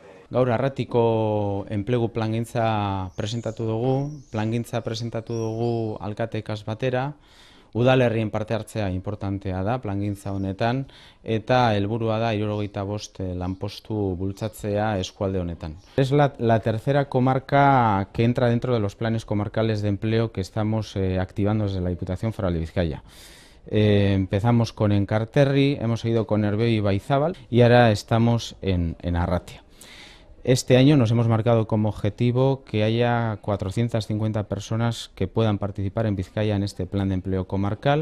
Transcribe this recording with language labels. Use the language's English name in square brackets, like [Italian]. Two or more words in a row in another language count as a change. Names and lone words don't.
[Basque] Gaur Arratiko enplegu plangintza presentatu dugu alkateekaz batera. Udalerrien parte hartzea importantea da plangintza honetan eta helburua da 75 lanpostu bultzatzea eskualde honetan. [Spanish] Es la tercera comarca que entra dentro de los planes comarcales de empleo que estamos activando desde la Diputación Foral de Vizcaya. Empezamos con Enkarterri, hemos seguido con Nervión y Baizábal y ahora estamos en Arratia. Este año nos hemos marcado como objetivo que haya 450 personas que puedan participar en Vizcaya en este plan de empleo comarcal.